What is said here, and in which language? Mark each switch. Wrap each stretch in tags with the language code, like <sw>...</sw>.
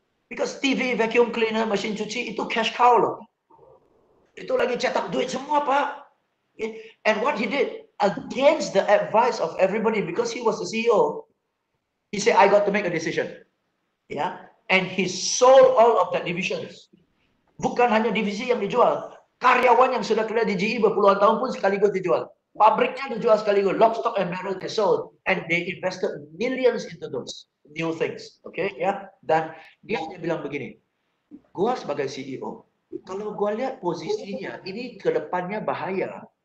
<en>Because</en> <id>TV, vacuum cleaner, mesin cuci itu cash cow loh. Itu lagi cetak duit semua, Pak.</id> <en>And what he did, against the advice of everybody, because he was the CEO, he said, I got to make a decision. Yeah, and he sold all of that divisions.</en> <id>Bukan hanya divisi yang dijual, karyawan yang sudah kerja di GE berpuluhan tahun pun sekaligus dijual. Pabriknya dijual sekaligus,</id> <en>lock, stock, and barrel they sold, and they invested millions into those new things. Okay, ya.</en> <id>Dan dia bilang begini, gua sebagai CEO, kalau gua lihat posisinya, ini kedepannya bahaya.</id>